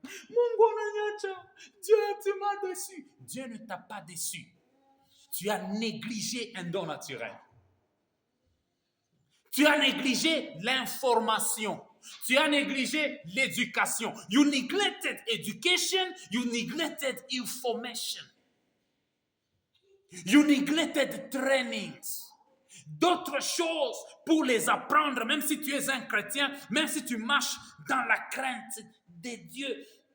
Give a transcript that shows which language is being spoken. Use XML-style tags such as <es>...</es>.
<sw>Mungu ananyacha,</sw> <fr>Dieu m'a déçu. Dieu ne t'a pas déçu. Tu as négligé un don naturel. Tu as négligé l'information. Tu as négligé l'éducation.</fr> <en>You neglected education. You neglected information. You neglected trainings.</en> <fr>D'autres choses pour les apprendre, même si tu es un chrétien, même si tu marches dans la crainte de Dieu.</fr>